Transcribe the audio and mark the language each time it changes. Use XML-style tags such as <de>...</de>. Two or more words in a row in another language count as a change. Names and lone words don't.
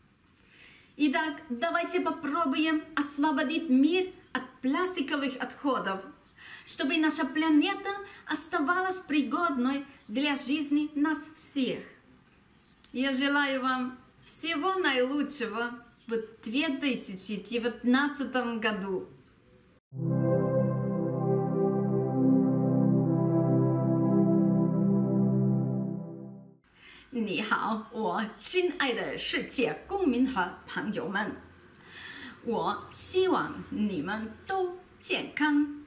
<ru>Итак, давайте попробуем освободить мир от пластиковых отходов, чтобы наша планета оставалась пригодной для жизни нас всех. Я желаю вам всего наилучшего в 2019 году.</ru> <zh>你好，我亲爱的世界公民和朋友们，我希望你们都健康。</zh>